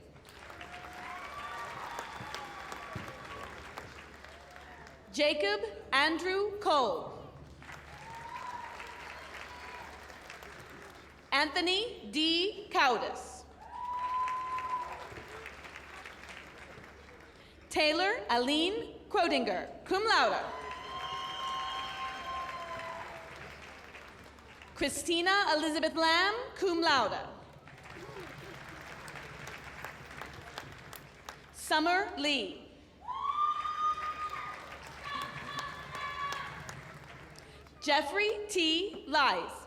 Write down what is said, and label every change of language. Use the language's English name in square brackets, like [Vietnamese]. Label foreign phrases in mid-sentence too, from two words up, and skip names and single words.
[English] Jacob Andrew Cole. Anthony D. Cowdis. Taylor Aline Crodinger, [Latin] cum laude. [English] Christina Elizabeth Lamb, [Latin] cum laude. [English] Summer Lee. Jeffrey T. Lies.